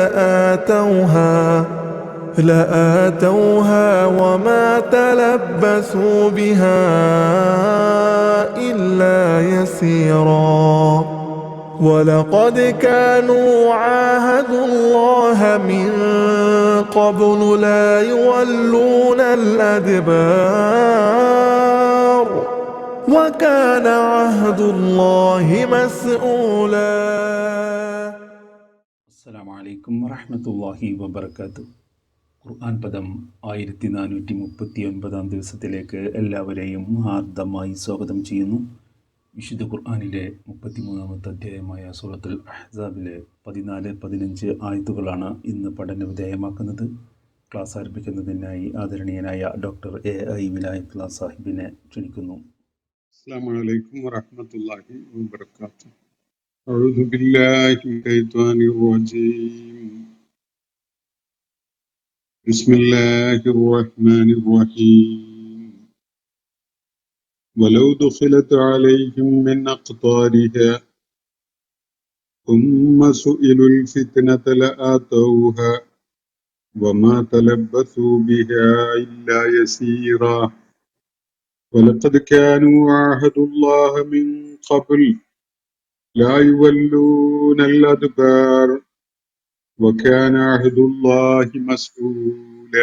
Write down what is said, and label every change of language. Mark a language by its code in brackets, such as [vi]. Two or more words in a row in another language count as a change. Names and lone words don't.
[ar] لآتوها وما تلبثوا بها إلا يسيرا ولقد كانوا عاهدوا الله من قبل لا يولون الأدبار وكان عهد الله مسؤولا. السلام عليكم ورحمة الله وبركاته. [ml] ഖുർആൻ പദം 1439 ദിവസത്തിലേക്ക് എല്ലാവരെയും ഹാർദമായി സ്വാഗതം ചെയ്യുന്നു. വിശുദ്ധ ഖുർആനിലെ 33ാമത്തെ അധ്യായമായ സൂറത്തുൽ അഹ്സാബിലെ 14-15 ആയത്തുകളാണ് ഇന്ന് പഠന വിധേയമാക്കുന്നത്. ക്ലാസ് ആരംഭിക്കുന്നതിനായി ആദരണീയനായ ഡോക്ടർ AI വിലായത്തുള്ള സാഹിബിനെ ക്ഷണിക്കുന്നു. [ar] السلام عليكم ورحمة الله وبركاته. أعوذ بالله من الشيطان الرجيم. بسم الله الرحمن الرحيم. ولو دخلت عليهم من أقطارها ثم سئلوا الفتنة لآتوها وما تلبثوا بها إلا يسيرا ولقد كانوا عاهدوا الله من قبل لا يولون الأدبار وكان عهد الله مسؤولا.